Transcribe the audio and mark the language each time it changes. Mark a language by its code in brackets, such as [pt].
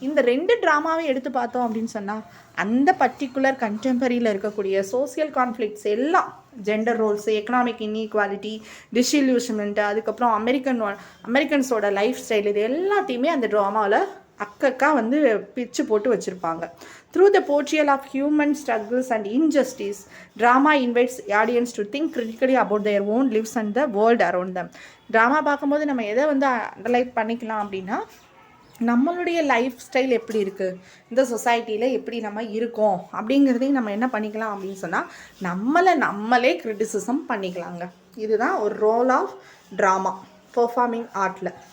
[ta] இந்த 2 ட்ராமாவை எடுத்து பார்த்தோம் அப்படின்னு சொன்னால் அந்த பர்டிகுலர் கண்டெம்பரரியில் இருக்கக்கூடிய சோசியல் கான்ஃப்ளிக்ட்ஸ் எல்லாம், ஜெண்டர் ரோல்ஸு, எக்கனாமிக் இன்இக்வாலிட்டி, டிஸ்இல்யூஷன்மெண்ட்டு, அதுக்கப்புறம் அமெரிக்கன்ஸோட லைஃப் ஸ்டைல், இது எல்லாத்தையுமே அந்த ட்ராமாவில் அக்கக்கா வந்து பிச்சு போட்டு வச்சுருப்பாங்க. [en] Through the portrayal of human struggles and injustice, drama invites audience to think critically about their own lives and the world around them. [ta] Drama பார்க்கும்போது நம்ம எதை வந்து அண்டர்லைன் பண்ணிக்கலாம் அப்படின்னா நம்மளுடைய லைஃப் ஸ்டைல் எப்படி இருக்குது, இந்த சொசைட்டியில் எப்படி நம்ம இருக்கோம் அப்படிங்கிறதையும் நம்ம என்ன பண்ணிக்கலாம் அப்படின்னு சொன்னால் நம்மளே கிரிட்டிசிசம் பண்ணிக்கலாங்க. இதுதான் ஒரு ரோல் ஆஃப் ட்ராமா பெர்ஃபார்மிங் ஆர்ட்டில்.